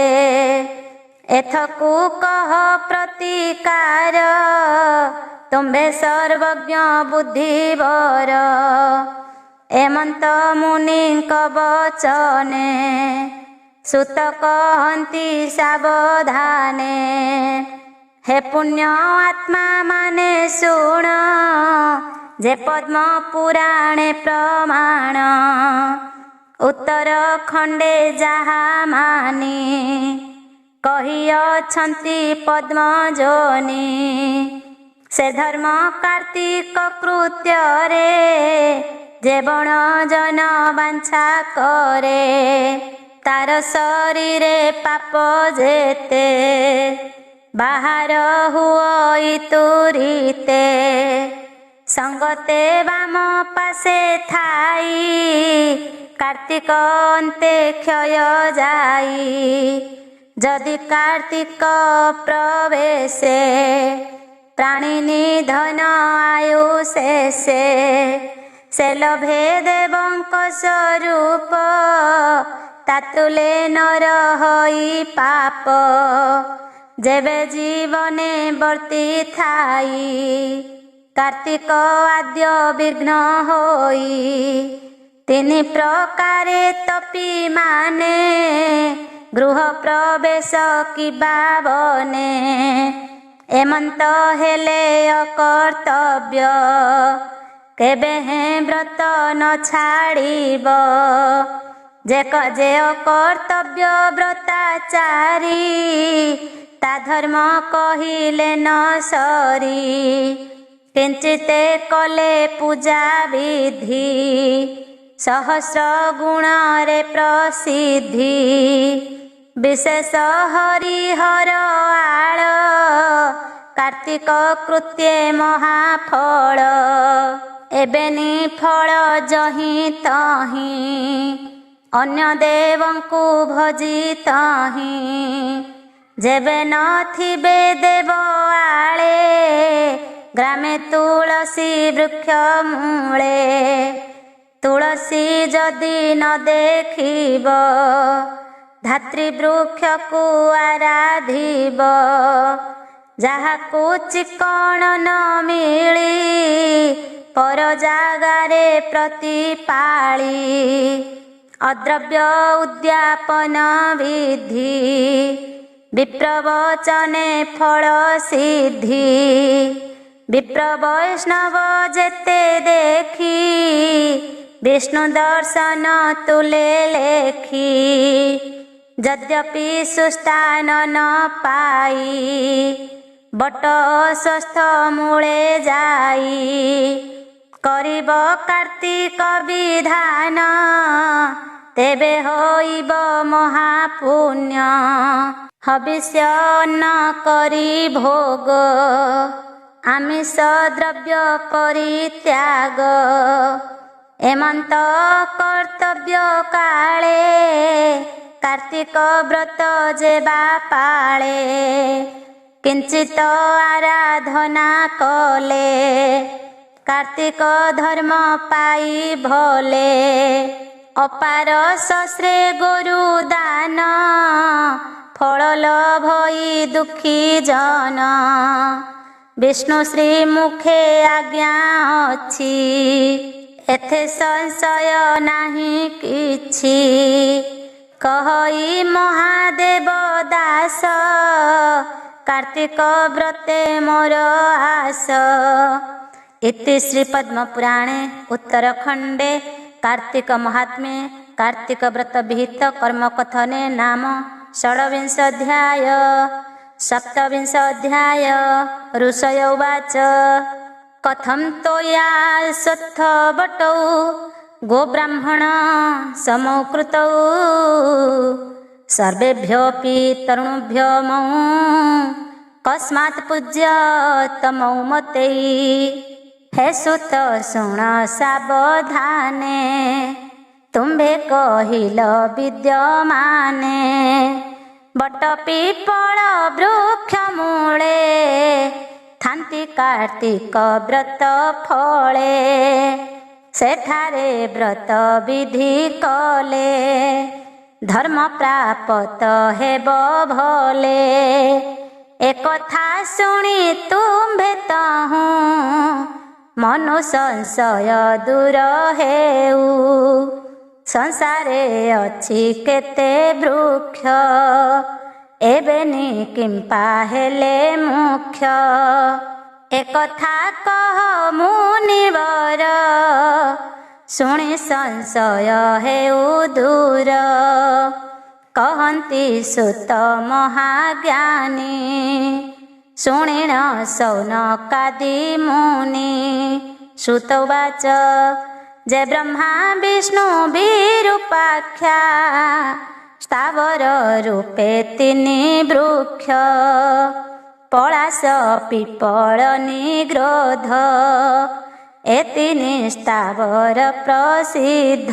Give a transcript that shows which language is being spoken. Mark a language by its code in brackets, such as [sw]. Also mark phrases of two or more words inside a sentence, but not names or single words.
[or] ଏଥକୁ କହ ପ୍ରତିକାର ତୁମ୍ଭେ ସର୍ବଜ୍ଞ ବୁଦ୍ଧିବର ଏମନ୍ତ ମୁନିଙ୍କ ବଚନେ ସୁତ କହନ୍ତି ସାବଧାନେ ହେ ପୁଣ୍ୟ ଆତ୍ମା ମାନେ ଶୁଣ ଯେ ପଦ୍ମ ପୁରାଣେ ପ୍ରମାଣ ଉତ୍ତର ଖଣ୍ଡେ ଯହା ମାନୀ କହିଅଛନ୍ତି ପଦ୍ମ ଯୋନି ସେ ଧର୍ମ କାର୍ତ୍ତିକ କୃତ୍ୟ ରେ ଯେ ବଣ ଜନ ବାଞ୍ଛା କରେ ତାର ଶରୀରେ ପାପ ଯେତେ ବାହର ହୁଇ ତୁରିତେ ସଙ୍ଗତେ ବାମ ପାଶେ ଥାଇ କାର୍ତ୍ତିକ ଅନ୍ତେ କ୍ଷୟ ଯାଇ ଯଦି କାର୍ତ୍ତିକ ପ୍ରବେଶେ ପ୍ରାଣୀ ନିଧନ ଆୟୁ ଶେଷେ ସେ ଲଭେ ଦେବଙ୍କ ସ୍ୱରୂପ ତାତୁଲେ ନର ହୋଇ ପାପ ଯେବେ ଜୀବନେ ବର୍ତ୍ତୀ ଥାଇ କାର୍ତ୍ତିକ ଆଦ୍ୟ ବିଘ୍ନ ହୋଇ ତିନ ପ୍ରକାରେ ତପୀ ମାନେ ଗୃହ ପ୍ରବେଶ କିବା ବନେ ଏମନ୍ତ ହେଲେ ଅକର୍ତ୍ତବ୍ୟ କେବେ ହେ ବ୍ରତ ନ ଛାଡ଼ିବ ଯେ ଅକର୍ତ୍ତବ୍ୟ ବ୍ରତାଚାରୀ ତା ଧର୍ମ କହିଲେ ନ ସରି କିଞ୍ଚିତେ କଲେ ପୂଜା ବିଧି ସହସ୍ର ଗୁଣ ରେ ପ୍ରସିଦ୍ଧି ବିଶେଷ ହରିହର ଆଳ କାର୍ତ୍ତିକ କୃତ୍ୟେ ମହାଫଳ ଏବେନି ଫଳ ଯହିଁ ତହିଁ ଅନ୍ୟ ଦେବଙ୍କୁ ଭଜି ତହିଁ ଯେବେ ନଥିବେ ଦେବ ଆଳେ ଗ୍ରାମେ ତୁଳସୀ ବୃକ୍ଷ ମୂଳେ ତୁଳସୀ ଯଦି ନ ଦେଖିବ ଧାତ୍ରୀ ବୃକ୍ଷ କୁ ଆରାଧିବ ଯାହାକୁ ଚିକଣ ନ ମିଳି ପର ଜାଗାରେ ପ୍ରତିପାଳି ଅଦ୍ରବ୍ୟ ଉଦ୍ୟାପନ ବିଧି ବିପ୍ରବଚନେ ଫଳ ସିଦ୍ଧି ବିପ୍ର ବୈଷ୍ଣବ ଯେତେ ଦେଖି ବିଷ୍ଣୁ ଦର୍ଶନ ତୁଲେ ଲେଖି ଯଦ୍ୟପି ସୁସ୍ଥାନ ନ ପାଇ ବଟ ସ୍ୱସ୍ଥ ମୂଳେ ଯାଇ କରିବ କାର୍ତ୍ତିକ ବିଧାନ ତେବେ ହୋଇବ ମହାପୁଣ୍ୟ ହବିଷ୍ୟ ନ କରି ଭୋଗ ଆମିଷ ଦ୍ରବ୍ୟ ପରିତ୍ୟାଗ ଏମନ୍ତ କର୍ତ୍ତବ୍ୟ କାଳେ କାର୍ତ୍ତିକ ବ୍ରତ ଯେବା ପାଳେ କିଞ୍ଚିତ ଆରାଧନା କଲେ କାର୍ତ୍ତିକ ଧର୍ମ ପାଇ ଭଲେ ଅପାର ସସ୍ରେ ଗୋରୁ ଦାନ ଫଳ ଲଭଇ ଦୁଖୀ ଜନ ବିଷ୍ଣୁ ଶ୍ରୀ ମୁଖେ ଆଜ୍ଞା ଅଛି ଏଥେ ସଂଶୟ ନାହିଁ କିଛି କହଇ ମହାଦେବ ଦାସ କାର୍ତ୍ତିକ ବ୍ରତେ ମୋର ଆଶ [sa] इति श्री पद्म पुराणे उत्तरखंडे कार्तिक महात्म्ये कार्तिक व्रत विहित कर्म कथने नाम षड्विंशाध्याय सप्तविंशाध्याय ऋषय उवाच कथं तोया सत्थ बटौ गोब्राह्मण समौ कृतौ सर्वेभ्योऽपि तरुणभ्यो मौ कस्मात् पूज्य तमौ मते [or] ହେ ସୁତ ଶୁଣ ସାବଧାନେ ତୁମ୍ଭେ କହିଲ ବିଦ୍ୟମାନେ ବଟ ପିପଳ ବୃକ୍ଷ ମୂଳେ ଥାନ୍ତି କାର୍ତ୍ତିକ ବ୍ରତ ଫଳେ ସେଠାରେ ବ୍ରତ ବିଧି କଲେ ଧର୍ମ ପ୍ରାପ୍ତ ହେବ ଭଲେ ଏକଥା ଶୁଣି ତୁମ୍ଭେ ତହୁଁ ମନୁ ସଂଶୟ ଦୂର ହେଉ ସଂସାରେ ଅଛି କେତେ ବୃକ୍ଷ ଏବେନି କିମ୍ପା ହେଲେ ମୁଖ୍ୟ ଏକଥା କହ ମୁନିବର ଶୁଣି ସଂଶୟ ହେଉ ଦୂର କହନ୍ତି ସୁତ ମହାଜ୍ଞାନୀ ଶୁଣିଣ ସୌନକାଦି ମୁନି [sa] श्रुत उवाच [or] ଜୟ ବ୍ରହ୍ମା ବିଷ୍ଣୁ ବିରୂପାଖ୍ୟା ସ୍ଥାବର ରୂପେ ତିନି ବୃକ୍ଷ ପଳାଶ ପିପଳ ନିଗ୍ରୋଧ ଏତି ନିସ୍ଥାବର ପ୍ରସିଦ୍ଧ।